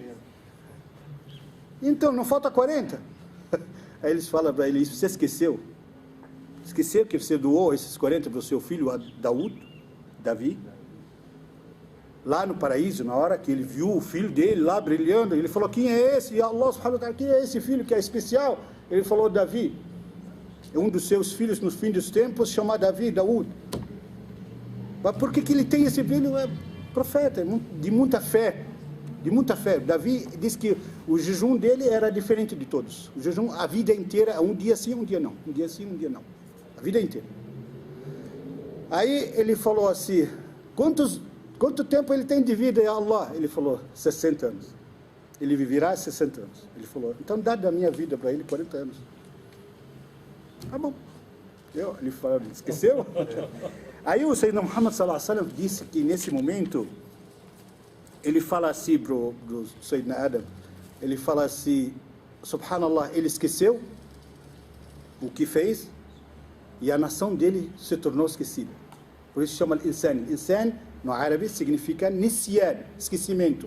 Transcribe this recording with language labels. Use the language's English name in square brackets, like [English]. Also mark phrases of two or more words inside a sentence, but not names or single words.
[Portuguese] Então, não falta 40? Aí eles falam para ele, você esqueceu? Esqueceu que você doou esses 40 para o seu filho Davi? Lá no paraíso, na hora que ele viu o filho dele lá brilhando, ele falou, quem é esse? E [Arabic] الله سبحانه وتعالى, [Portuguese] quem é esse filho que é especial? Ele falou, Davi. Um dos seus filhos nos fins dos tempos chama Daud. Mas por que ele tem esse filho? É profeta, de muita fé. De muita fé. Davi diz que o jejum dele era diferente de todos. O jejum, a vida inteira, um dia sim, um dia não. Um dia sim, um dia não. A vida inteira. Aí ele falou assim, quanto tempo ele tem de vida, [Arabic] يا الله? [Portuguese] Ele falou, 60 anos. Ele viverá 60 anos. Ele falou, então dá da minha vida para ele 40 anos. Tá bom. Ele falou, esqueceu? Aí o Sayyidina Muhammad [Arabic] صلى الله عليه وسلم [Portuguese] disse que nesse momento ele fala assim pro Sayyidina Adam, ele fala assim, subhanallah, ele esqueceu o que fez e a nação dele se tornou esquecida. Por isso chama insan. Insan, no árabe, significa nisyan, esquecimento.